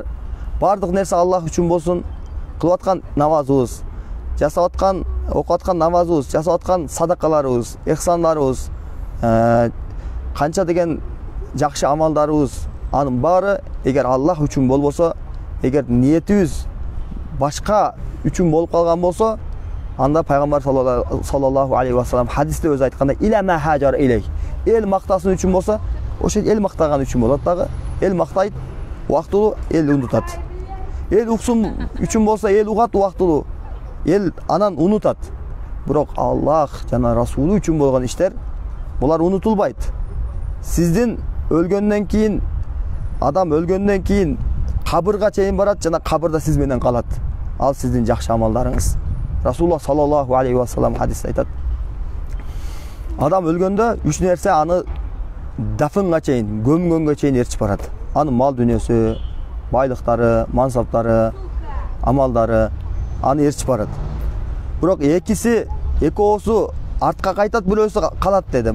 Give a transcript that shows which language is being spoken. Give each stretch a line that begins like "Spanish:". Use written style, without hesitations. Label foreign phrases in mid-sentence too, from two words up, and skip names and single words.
Kyrgyz: Бардык нерсе Аллах үчүн болсун. Кылып аткан намазыбыз, жасап аткан, окуп аткан намазыбыз, жасап аткан садакаларыбыз, эхсандарыбыз, канча деген жакшы амалдарыбыз, анын баары эгер Аллах үчүн болбосо, эгер ниетибиз башка үчүн болуп калган болсо, анда пайгамбар
Arabic: صلى الله عليه وسلم
Kyrgyz: хадисте өзү айткандай:
Arabic: "إلى ما هاجر إليه."
Kyrgyz: Эл мактасын үчүн болсо, ошо эл мактаган үчүн болот дагы. Эл мактайт, убактылуу, эл унутат. Эл уксун үчүн болсо, эл угат убактылуу, эл анан унутат. Бирок Аллах жана Расулу үчүн болгон иштер булар унутулбайт. Сиздин өлгөндөн кийин, адам өлгөндөн кийин кабырга чейин барат жана кабырда сиз менен калат. Ал сиздин жакшы амалдарыңыз. Расулуллах
Arabic: صلى الله عليه وسلم
Kyrgyz: хадисте айтат: адам өлгөндө үч нерсе аны дафынга чейин, көмгөнгө чейин ээрчип барат. Анын мал дүнөсү, байлыктары, мансаптары, амалдары аны ээрчип барат. Бирок экөөсү артка кайтат, бирөөсү калат деди.